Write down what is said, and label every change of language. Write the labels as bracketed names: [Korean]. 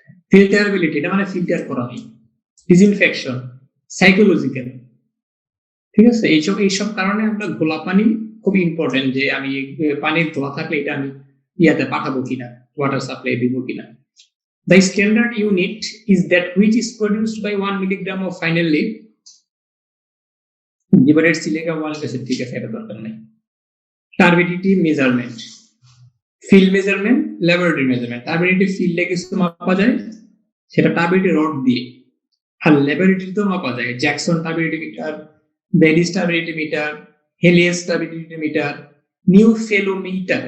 [Bangla] ফিল্টারবিলিটি, এটা মানে ফিল্টার করা হয়। Disinfection, psychological. ঠিক আছে? এইসব কারণে আমরা ঘোলা পানি খুব ইম্পর্টেন্ট, যে আমি পানির ধোয়া থাকলে এটা আমি ইয়াতে পাঠাবো কিনা, ওয়াটার সাপ্লাই দিব কিনা। [English] The standard unit is that which is produced by 1 milligram of finally divided silica 1 acid, [Bangla] ঠিক আছে, এটা দরকার নাই। Turbidity measurement, field measurement, laboratory measurement. Turbidity ফিল্ডে কিছু মাপা যায়, সেটা টার্বিডিটি রড দিয়ে, আর ল্যাবরেটরিতেও মাপা যায়, Jackson turbidity metre, বেলিস turbidity metre, হেলিয়াস turbidity metre, নিউফেলোমিটার।